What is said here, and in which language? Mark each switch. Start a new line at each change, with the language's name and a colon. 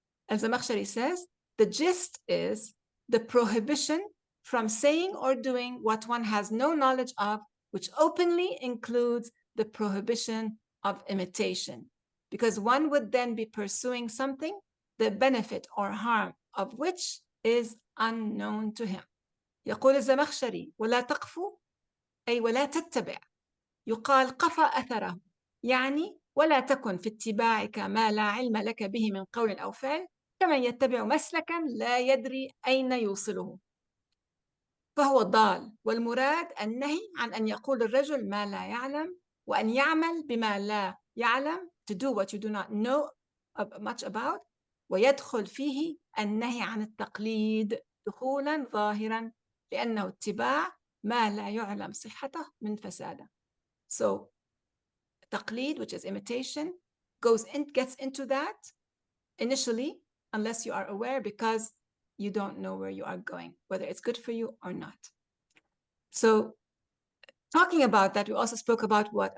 English: Al-Zamakhshari says, the gist is the prohibition from saying or doing what one has no knowledge of, which openly includes the prohibition of imitation, because one would then be pursuing something, the benefit or harm of which is unknown to him.
Arabic: يقول الزمخشري ولا تقف أي ولا تتبع، يقال قفى أثره، يعني ولا تكن في اتباعك ما لا علم لك به من قول أو فعل كمن يتبع مسلكا لا يدري أين يوصله، فهو ضال. والمراد النهي عن أن يقول الرجل ما لا يعلم وأن يعمل بما لا يعلم,
English: to do what you do not know much about,
Arabic: ويدخل فيه النهي عن التقليد دخولا ظاهرا لأنه اتباع ما لا يعلم صحته من فساده.
English: So taqlid, which is imitation, gets into that initially, unless you are aware, because you don't know where you are going, whether it's good for you or not. So talking about that, we also spoke about what?